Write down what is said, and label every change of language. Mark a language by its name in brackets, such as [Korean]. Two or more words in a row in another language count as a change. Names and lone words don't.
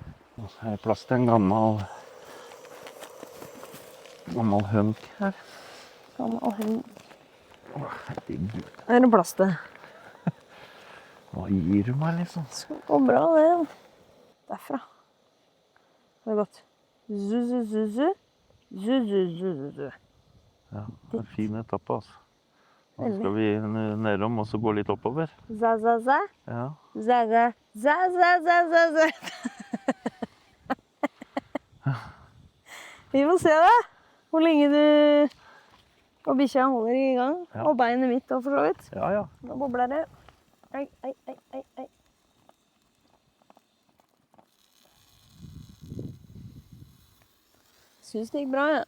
[Norwegian] Nå er det plass til en gammel hunk her. Gammel hund. Herregud. Er det plass til? Hva gir du meg, liksom? Det går bra, det. Derfra. Det er godt. Zu-zu-zu-zu. Zu-zu-zu-zu. Ja, det er fin etappe, altså. Nå skal vi nedom og så gå litt oppover. Za-za-za. Ja. Za-za. Za-za-za-za-za. Vi får se da. Hvor lenge du og bikkja holder i gang. Ja. Og beinet mitt også, for så vidt. Ja, ja. Nå bobler det. Ei, ei, ei, ei, ei. Synes det gikk bra, ja.